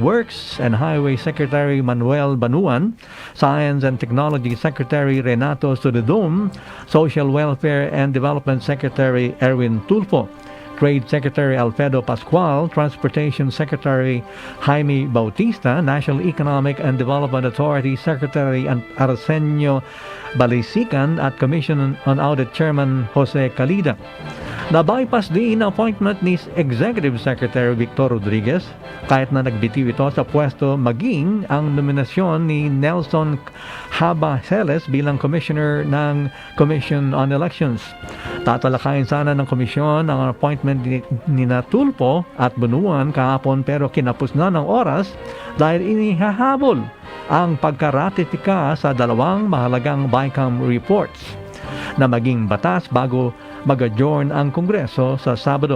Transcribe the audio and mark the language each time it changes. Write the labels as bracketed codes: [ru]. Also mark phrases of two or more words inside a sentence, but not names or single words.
[tl] Works and Highway Secretary Manuel Banuan, Science and Technology Secretary Renato Sudedum, Social Welfare and Development Secretary Erwin Tulfo, Trade Secretary Alfredo Pascual, Transportation Secretary Jaime Bautista, National Economic and Development Authority Secretary Arsenio Balisican at Commission on Audit Chairman Jose Calida. Na-bypass din ang appointment ni Executive Secretary Victor Rodriguez kahit na nagbitiw ito sa pwesto maging ang nominasyon ni Nelson Habaceles bilang Commissioner ng Commission on Elections. Tatalakayin sana ng komisyon ang appointment ni Tulfo at Bunuan kahapon pero kinapos na ng oras dahil inihahabol ang pagkaratifika sa 2 mahalagang BICAM reports na maging batas bago mag-adjourn ang Kongreso sa Sabado.